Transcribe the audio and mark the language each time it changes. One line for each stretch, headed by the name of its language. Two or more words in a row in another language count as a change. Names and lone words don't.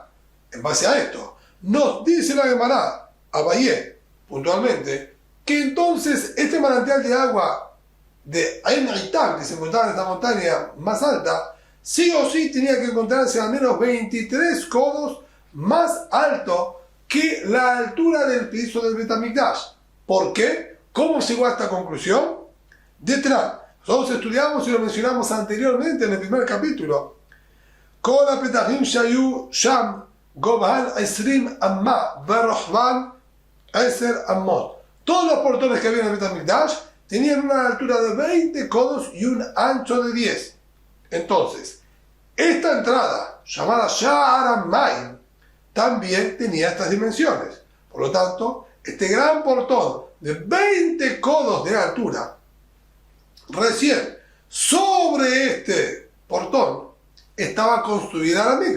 Spanish: En base a esto, nos dice la Gemara, Abayé, puntualmente, que entonces este manantial de agua de Ain Itam, que se encontraba en esta montaña más alta, sí o sí tenía que encontrarse al menos 23 codos más alto que la altura del piso del Bet HaMikdash. ¿Por qué? ¿Cómo llegó a esta conclusión? Detrás, nosotros estudiamos y lo mencionamos anteriormente en el primer capítulo.
Hebrew: כל הפתחים שהיו שם גובהן 20 אמה ורוחבן 10 אמות.
Spanish: Todos los portones que había en el Bet HaMikdash tenían una altura de 20 codos y un ancho de 10. Entonces, esta entrada, llamada Sha'ar HaMayim, también tenía estas dimensiones. Por lo tanto, este gran portón de 20 codos de altura, recién sobre este portón estaba construida la mikve.